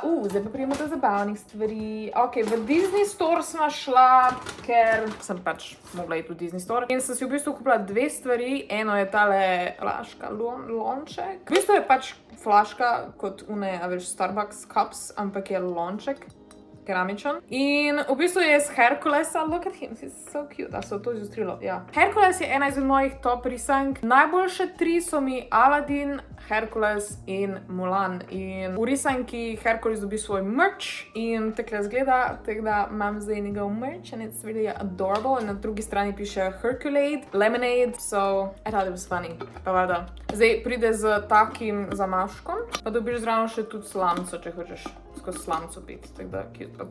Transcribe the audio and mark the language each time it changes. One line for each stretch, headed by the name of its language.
Slovenian: Zdaj pa prijemo do zabavnih stvari. Ok, v Disney Store sva šla, ker sem pač mogla iti v Disney Store in sem si v bistvu kupila 2 stvari. Eno je tale flaška lonček. V bistvu je pač flaška kot une, a veš, Starbucks cups, ampak je lonček, keramičen. In v bistvu je z Herkulesa,
English: look at him, he's so cute.
Slovenian: A so to izustrilo? Ja. Herkules je ena izmed mojih top risank. Najboljše 3 so mi Aladdin, Herkules in Mulan. In v risanki Herkules dobi svoj merch in takle zgleda, tako da imam zdaj njegov merch
English: and it's really adorable.
Slovenian: In na drugi strani piše Herculade, Lemonade,
English: so I thought it was funny.
Slovenian: Pa vada. Zdaj pride z takim zamaškom, pa dobiš zraven še tudi slamco, če hočeš skozi slamco piti, tako da cute.